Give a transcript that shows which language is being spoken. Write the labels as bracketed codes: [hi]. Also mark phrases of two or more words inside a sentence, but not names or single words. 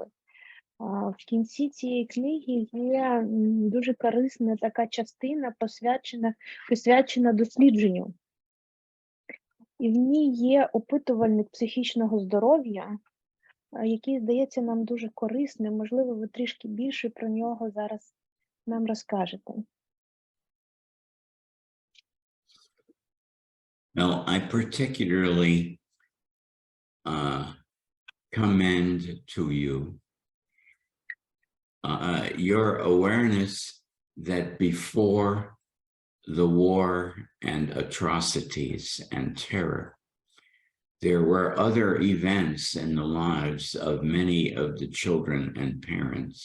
[uk] В кінці цієї книги є дуже корисна така частина, присвячена дослідженню. І в ній є опитувальник психічного здоров'я, який здається нам дуже корисним. Можливо, ви трішки більше про нього зараз нам розкажете. [en] Well, I particularly commend to you your awareness that before the war and atrocities and terror, there were other events in the lives of many of the children and parents.